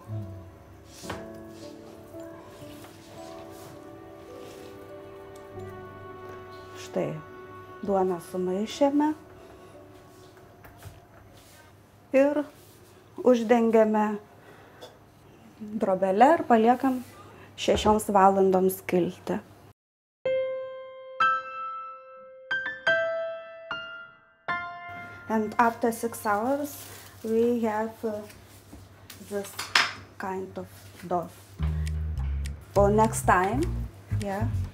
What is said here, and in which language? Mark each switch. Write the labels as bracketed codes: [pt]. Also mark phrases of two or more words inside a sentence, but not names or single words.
[lt] Štai, duoną sumaišėme. Ir uždengiame drobele ir paliekam 6 valandoms kilti. [en] And after 6 hours we have this kind of dough. For next time, yeah.